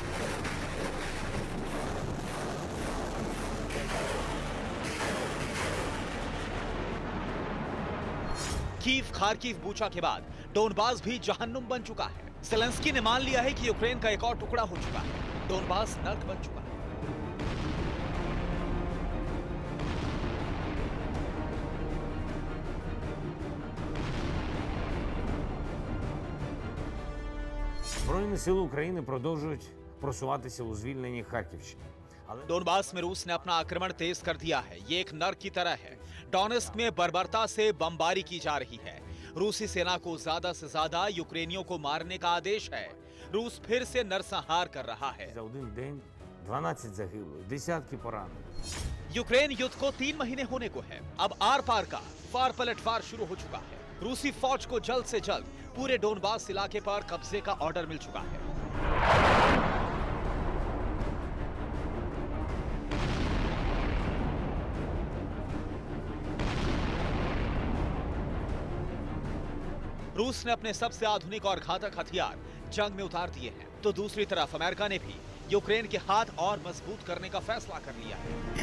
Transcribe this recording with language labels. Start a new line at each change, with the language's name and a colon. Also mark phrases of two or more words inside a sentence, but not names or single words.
Hindi: कीव, खार्किव, बूचा के बाद डोनबास भी जहन्नुम बन चुका है। ज़ेलेंस्की ने मान लिया है कि यूक्रेन का एक और टुकड़ा हो चुका है। डोनबास नर्क बन चुका है।
Ukrainian: Збройні сили України продовжують просуватися у звільненні Харківщини.
Hindi: डोनबास में रूस ने अपना आक्रमण तेज कर दिया है। ये एक नर्क की तरह है। डोनेस्क में बर्बरता से बमबारी की जा रही है। रूसी सेना को ज्यादा से ज्यादा यूक्रेनियों को मारने का आदेश है। रूस फिर से नरसंहार कर रहा है।
Ukrainian: За один день 12 загиблих, десятки поранених.
Hindi: यूक्रेन युद्ध को 3 महीने होने को है। अब आर पार का वार पलटवार शुरू हो चुका है। रूसी फौज को जल्द से जल्द पूरे डोनबास इलाके पर कब्जे का ऑर्डर मिल चुका है। रूस ने अपने सबसे आधुनिक और घातक हथियार जंग में उतार दिए हैं, तो दूसरी तरफ अमेरिका ने भी यूक्रेन के हाथ और मजबूत करने का फैसला कर लिया है।